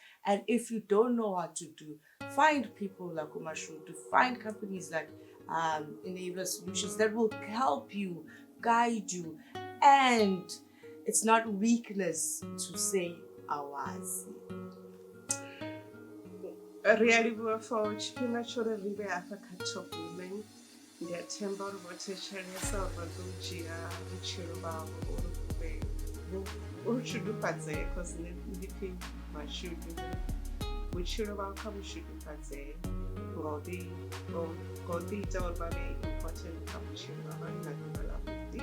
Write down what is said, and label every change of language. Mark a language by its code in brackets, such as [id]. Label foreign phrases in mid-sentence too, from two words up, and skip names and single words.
[en] And if you don't know what to do, find people like Mashudu, find companies like Enabler Solutions that will help you, guide you. And it's not weakness to say awazi. Really well for [ve] tshifhinga tsho ri ri vhe hafha kha Top Women. Ndi a themba uri vho thetshelesa vha ḓo dzhia vhutshilo vhavho uri vhu shudufhadzee, because ndi phi Mashudu vhutshilo vhavho kha vhu shudufhadzee ngo ḓi ita uri vha vhe important kha vhutshilo ha vhana na ḓuvha ḽavho.